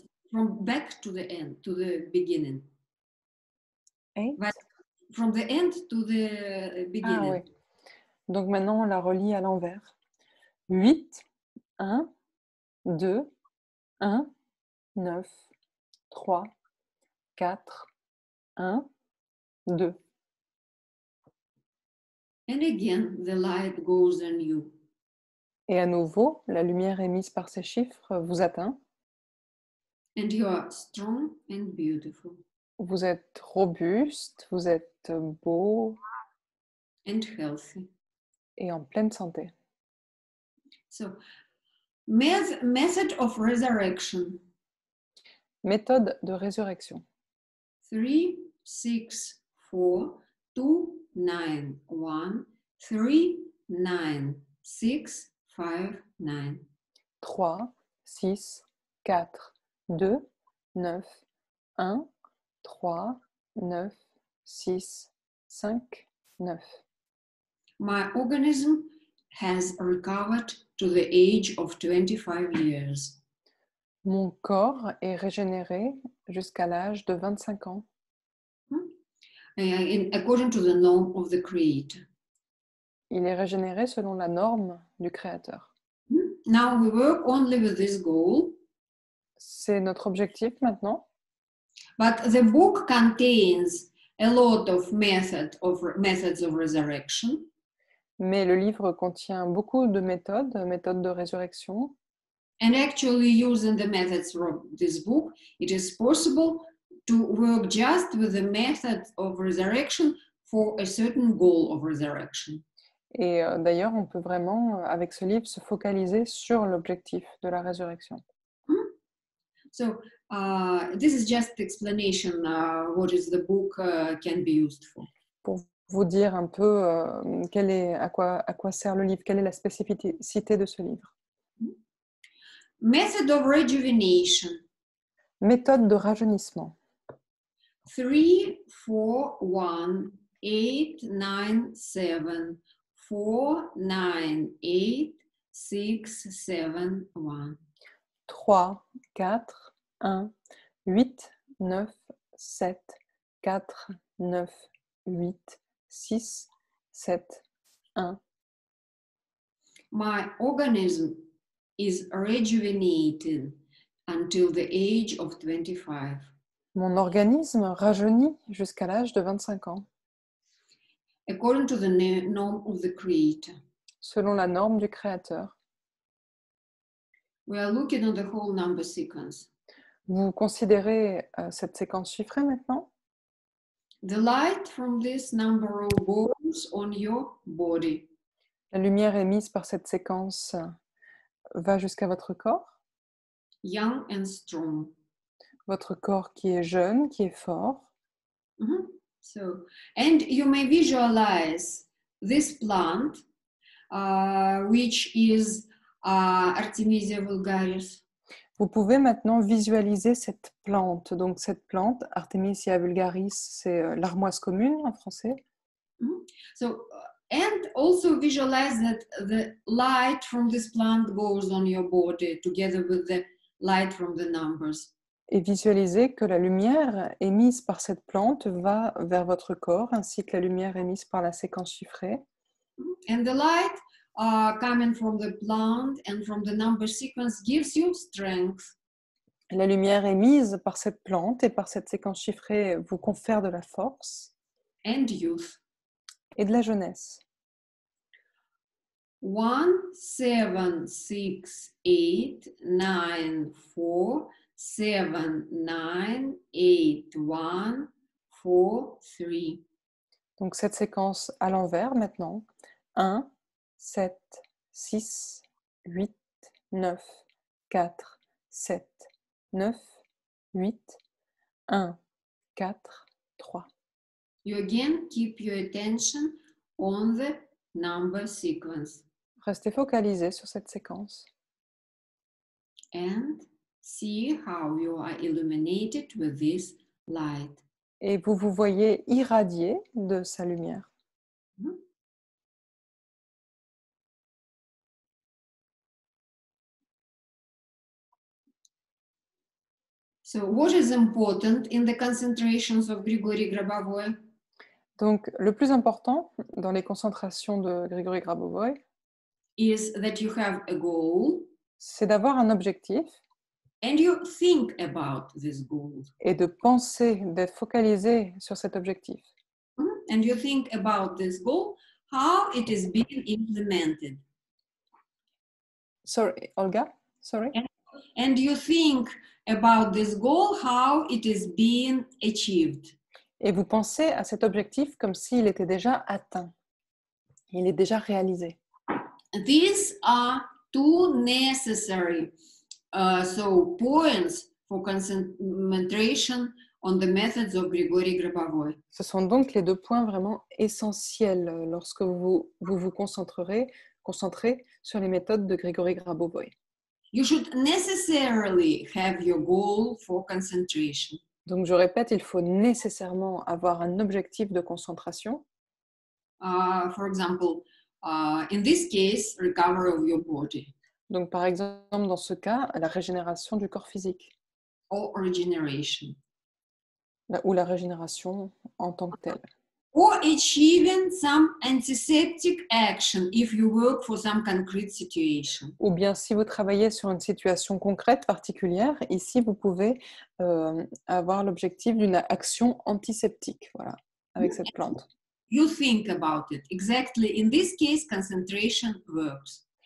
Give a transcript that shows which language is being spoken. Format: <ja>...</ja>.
<en>From back to the end, to the beginning. 8. But from the end to the beginning.</en> <fr>Ah oui. Donc maintenant, on la relie à l'envers. 8, 1, 2, 1, 9, 3, 4, 1, 2.</fr> <en>And again, the light goes on you.</en> <fr>Et à nouveau, la lumière émise par ces chiffres vous atteint.</fr> <en>And you are strong and beautiful.</en> <fr>Vous êtes robuste, vous êtes beau</fr> <en>And healthy.</en> <fr>et en pleine santé.</fr> <en>So, method of resurrection.</en> <fr>Méthode de résurrection.</fr> <en>3, 6, 4, 2, 9, 1, 3, 9, 6, 5, 9.</en> <fr>3, 6, 4, 2, 9, 1, 3, 9, 6, 5, 9.</fr> <en>My organism has recovered to the age of 25 years.</en> <fr>Mon corps est régénéré jusqu'à l'âge de 25 ans,</fr> <en>According to the norm of the Creator.</en> <fr>il est régénéré selon la norme du Créateur.</fr> <en>Now we work only with this goal,</en> <fr>C'est notre objectif maintenant,</fr> <en>but the book contains a lot of methods of resurrection.</en> <fr>mais le livre contient beaucoup de méthodes de résurrection.</fr> <en>And actually, using the methods from this book, it is possible to work just with the method of resurrection for a certain goal of resurrection.</en> <fr>Et d'ailleurs, on peut vraiment, avec ce livre, se focaliser sur l'objectif de la résurrection.</fr> <en>So this is just explanation what is the book can be used for.</en> <fr>Pour vous dire un peu à quoi sert le livre, quelle est la spécificité de ce livre.</fr> <en>Method of rejuvenation.</en> <fr>Méthode de rajeunissement.</fr> <en>3, 4, 1, 8, 9, 7, 4, 9, 8, 6, 7, 1.</en> <fr>3, 4, 1, 8, 9, 7, 4, 9, 8, 6, 7, 1.</fr> <en>My organism is rejuvenated until the age of 25.</en> <fr>Mon organisme rajeunit jusqu'à l'âge de 25 ans,</fr> <en>According to the norm of the Creator.</en> <fr>selon la norme du Créateur.</fr> <en>We are looking at the whole number sequence.</en> <fr>Vous considérez cette séquence chiffrée maintenant?</fr> <en>The light from this number row goes on your body.</en> <fr>La lumière émise par cette séquence va jusqu'à votre corps,</fr> <en>Young and strong.</en> <fr>votre corps qui est jeune, qui est fort.</fr> <en>So, and you may visualize this plant, which is Artemisia vulgaris.</en> <fr>Vous pouvez maintenant visualiser cette plante. Donc cette plante, Artemisia vulgaris, c'est l'armoise commune en français.</fr> <en>So, and also visualize that the light from this plant goes on your body together with the light from the numbers.</en> <fr>Et visualisez que la lumière émise par cette plante va vers votre corps, ainsi que la lumière émise par la séquence chiffrée.</fr> <en>And the light coming from the plant and from the number sequence gives you strength.</en> <fr>La lumière émise par cette plante et par cette séquence chiffrée vous confère de la force</fr> <en>And youth.</en> <fr>et de la jeunesse.</fr> <en>1, 7, 6, 8, 9, 4, 7, 9, 8, 1, 4, 3.</en> <fr>Donc cette séquence à l'envers maintenant. 1, 7, 6, 8, 9, 4, 7, 9, 8, 1, 4, 3.</fr> <en>You again keep your attention on the number sequence</en> <fr>Restez focalisé sur cette séquence</fr> <en>and see how you are illuminated with this light.</en> <fr>et vous vous voyez irradier de sa lumière.</fr> <en>So what is important in the concentrations of Grigory Grabovoy?</en> <fr>Donc le plus important dans les concentrations de Grigory Grabovoy,</fr> <en>Is that you have a goal</en> <fr>c'est d'avoir un objectif</fr> <en>and you think about this goal.</en> <fr>et de penser, d'être focalisé sur cet objectif.</fr> <en>And you think about this goal, how it is being implemented. Sorry, Olga? Sorry? And you think about this goal, how it is being achieved.</en> <fr>Et vous pensez à cet objectif comme s'il était déjà atteint. Il est déjà réalisé.</fr> <en>These are two necessary points for concentration on the methods of Grigory Grabovoy.</en> <fr>Ce sont donc les deux points vraiment essentiels lorsque vous vous concentrez sur les méthodes de Grigory Grabovoy.</fr> <en>You should necessarily have your goal for concentration.</en> <fr>Donc je répète, il faut nécessairement avoir un objectif de concentration.</fr> <en>For example, in this case, recovery of your body</en> <fr>Donc par exemple, dans ce cas, la régénération du corps physique</fr> <en>or regeneration.</en> <fr>ou la régénération en tant que telle.</fr> <en>Or achieving some antiseptic action if you work for some concrete situation.</en> <fr>Ou bien si vous travaillez sur une situation concrète particulière, ici vous pouvez avoir l'objectif d'une action antiseptique, voilà, avec cette plante.</fr> <en>You think about it. Exactly. In this case, concentration works.</en>